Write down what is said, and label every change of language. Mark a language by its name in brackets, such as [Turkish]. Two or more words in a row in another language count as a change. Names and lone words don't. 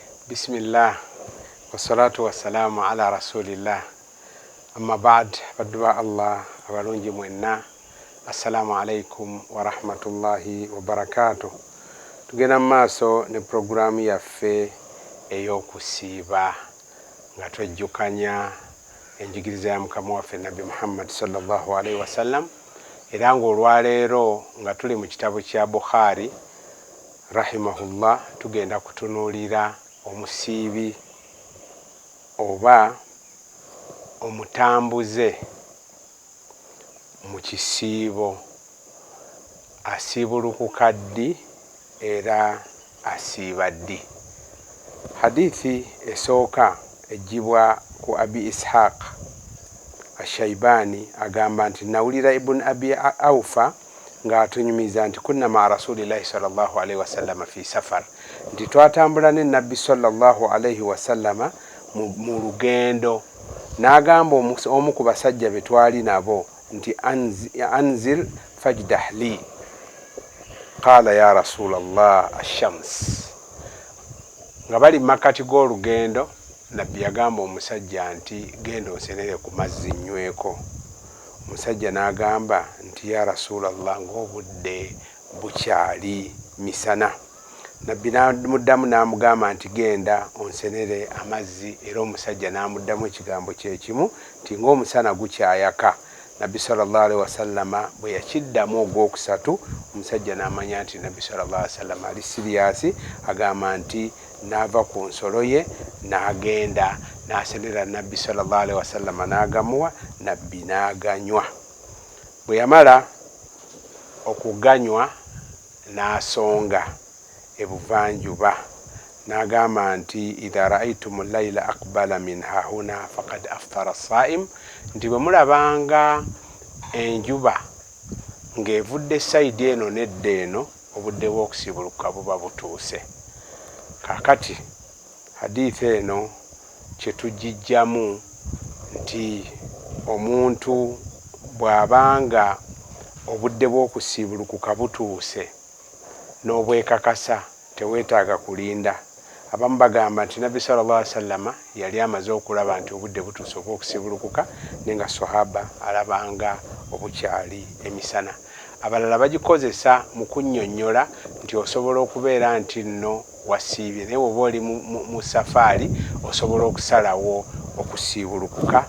[Arabic] بسم الله والصلاة والسلام على رسول الله أما بعد فدوى الله [Ganda] abalungi mwenna [Arabic] السلام عليكم ورحمة الله وبركاته. [Ganda] Tugenda maaso ne programu yaffe ey'okusiiba nga twejjukanya enjigiriza ya mukama waffe Nabi Muhammad [Arabic] صلى الله عليه وسلم, [Ganda] era ng'olwaleero nga tuli mu kitabu kya Bukhari rahimahullah tugenda kutunuulira omusiibi oba omutambuze mu kisiibo, asiibulukuka ddi era asiiba ddi. Hadithi esooka ejjibwa ku Abi Ishaq Ashaibani agamba nti nawulira Ibn Abi Awfa nga atunyumiza nti [Arabic] كنا مع رسول الله صلى الله عليه وسلم في سفر, [Ganda] nti twatambula ne Nabbi [Arabic] صلى الله عليه وسلم [Ganda] mu lugendo, n'agamba omu ku basajja be twali nabo nti [Arabic] انزل فاجدح لي قال يا رسول الله الشمس. [Ganda] Nga bali makati g'olugendo, Nabbi yagamba omusajja nti genda onsenere ku mazzi nyweko. Omusajja n'agamba nti [Arabic] يا رسول الله, [Ganda] ng'obudde bukyali misana. Nabbi n'amuddamu n'amugamba nti genda onsenere amazzi, era omusajja n'amuddamu ekigambo kye kimu nti ng'omusana gukyayaka. Nabbi [Arabic] صلى الله عليه وسلم [Ganda] bwe yakiddamu ogwokusatu, omusajja n'amanya nti Nabbi [Arabic] صلى الله عليه وسلم [Ganda] ali siriyasi, agamba nti n'ava ku nsolo ye n'agenda n'asenera Nabbi [Arabic] صلى الله عليه وسلم [Ganda] n'agamuwa, Nabbi n'aganywa. Bwe yamala okuganywa n'asonga ebuvanjuba n'agamba nti [Arabic] إذا رأيتم الليل أقبل من هاهنا فقد أفطر الصائم, [Ganda] nti bwe mulabanga enjuba ng'evudde sayidi eno nedda eno, obudde bw'okusibuluka buba butuuse. Kakati hadithi eno kye tugijjamu nti omuntu bw'abanga obudde bw'okusibulukuka butuuse n'obwekakasa teweetaaga kulinda. Abamu bagamba nti Nabbi [Arabic] صلى الله عليه وسلم [Ganda] yali amaze okulaba nti obudde butuuse obw'okusibulukuka, nenga sahaba alabanga obukyali emisana. Abalala bagikozesa mu kunnyonnyola nti osobola okubeera nti nno wasiibye, naye oba oli mu safaari osobola okusalawo okusiibulukuka.